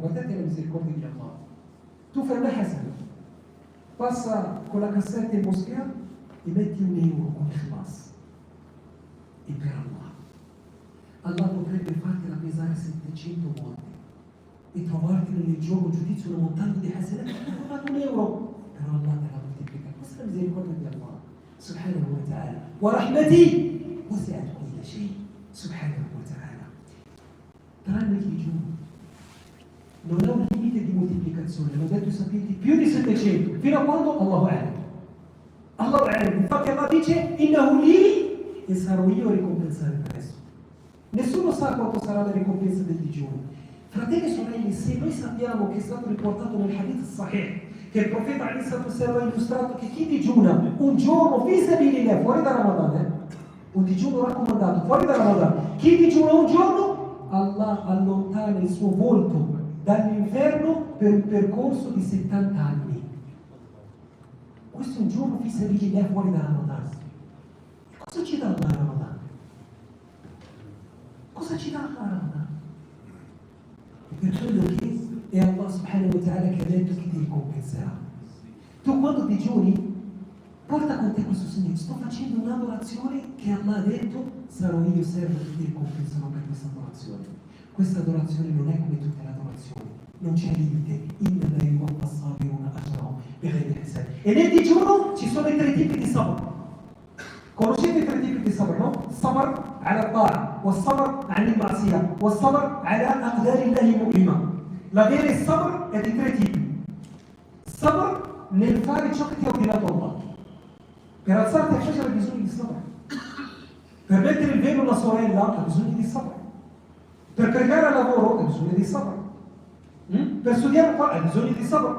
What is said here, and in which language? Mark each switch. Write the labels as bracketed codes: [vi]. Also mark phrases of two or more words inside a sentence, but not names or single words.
[it] Guardate la misericordia di Allah. Tu fai una hasana, passa con la cassetta in moschea e metti €1 con ikhlas. E per Allah. Allah potrebbe fartela pesare 700 volte e trovarti nel giorno giudizio una montagna di hasana e ti ha dato €1, però Allah te la moltiplica. Questa è la misericordia di Allah [ar] سبحانه وتعالى. ورحمتي وسعت كل شيء سبحانه وتعالى. [it] Tranne il digiuno non ha un limite di moltiplicazione, l'ho detto i sapienti, più di 700, fino a quando? [ar] الله أعلم. الله أعلم. [it] Infatti Allah dice [ar] إنه لي, [it] e sarò io a ricompensare per esso. Nessuno sa quanto sarà la ricompensa del digiuno. Fratelli e sorelle, se noi sappiamo che è stato riportato nel [ar] حديث صحيح [it] che il profeta ha illustrato che chi digiuna un giorno [ar] في سبيل الله, [it] fuori da Ramadan, un digiuno raccomandato fuori da Ramadan, chi digiuna un giorno, Allah allontana il suo volto dall'inferno per un percorso di 70 anni. Questo è un giorno [ar] في سبيل الله [it] fuori da Ramadan. E cosa ci dà Allah Ramadan? Cosa ci dà Allah Ramadan? Per quello che è Allah [ar] سبحانه وتعالى [it] che ha detto che ti ricompenserà. Tu quando digiuni Porta con te questo segno. Sto facendo un'adorazione che Allah ha detto sarò io servo che ti ricompensano per questa adorazione. Questa adorazione non è come tutte le adorazioni, non c'è limite. E nel digiuno ci sono i 3 tipi di sabr. Conoscete i 3 tipi di sabr, no? [ar] صبر على الطاعة، وصبر على المعصية، وصبر على أقدار الله مؤلمة. [it] L'avere sabr è di 3 tipi. Sabr nel fare ciò che ti ha ordinato Allah. Per alzarti a Fajr hai bisogno di sabr. Per mettere il velo alla sorella hai bisogno di sabr. Per pregare al lavoro hai bisogno di sabr. Per studiare qua hai bisogno di sabr.